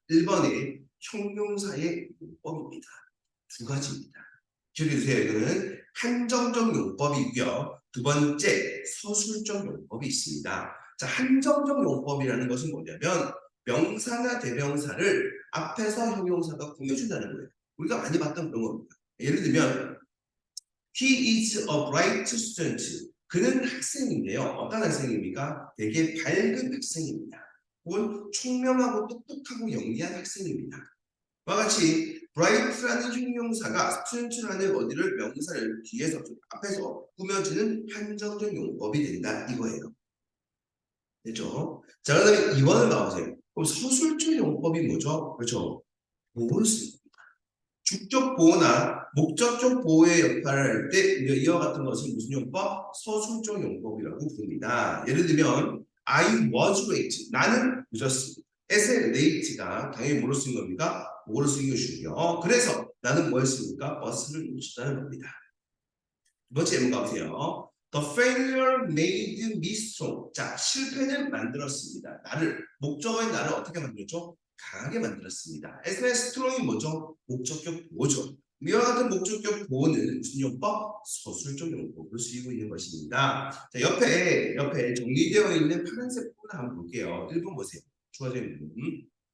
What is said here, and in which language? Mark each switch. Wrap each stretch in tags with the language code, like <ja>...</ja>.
<ko>1번에 형용사의 용법입니다. 두 가지입니다. 기억해주세요. 이거는 한정적 용법이고요. 두 번째, 서술적 용법이 있습니다. 자, 한정적 용법이라는 것은 뭐냐면 명사나 대명사를 앞에서 형용사가 꾸며준다는 거예요. 우리가 많이 봤던 그런 겁니다. 예를 들면</ko> <en>He is a bright student.</en> <ko>그는 학생인데요. 어떤 학생입니까? 되게 밝은 학생입니다. 혹은 총명하고 똑똑하고 영리한 학생입니다. 와 같이 bright라는 형용사가 student라는 어디를 명사를 뒤에서 앞에서 꾸며지는 한정적 용법이 된다 이거예요. 됐죠? 자, 그다음에 2번을 나오세요. 그럼 서술적 용법이 뭐죠? 그렇죠? 보호를 씁니다. 주격 보호나 목적적 보호의 역할을 할 때 이와 같은 것은 무슨 용법? 서술적 용법이라고 부릅니다. 예를 들면</ko> <en>I was late.</en> <ko>나는 늦었습니다. as의 late가 당연히 뭐로 쓴 겁니까? 뭐로 쓴 것이고요. 그래서 나는 뭐 했습니까? 버스를 놓쳤다는 겁니다. 두 번째 예문 가보세요.</ko> <en>The failure made me strong.</en> <ko>자, 실패는 만들었습니다. 나를, 목적어인 나를 어떻게 만들었죠? 강하게 만들었습니다. SNS strong이 뭐죠? 목적격 보호죠. 이와 같은 목적격 보호는 무슨 용법? 서술적 용법으로 쓰이고 있는 것입니다. 자, 옆에 정리되어 있는 파란색 부분 한번 볼게요. 1번 보세요. 주어진 부분.</ko>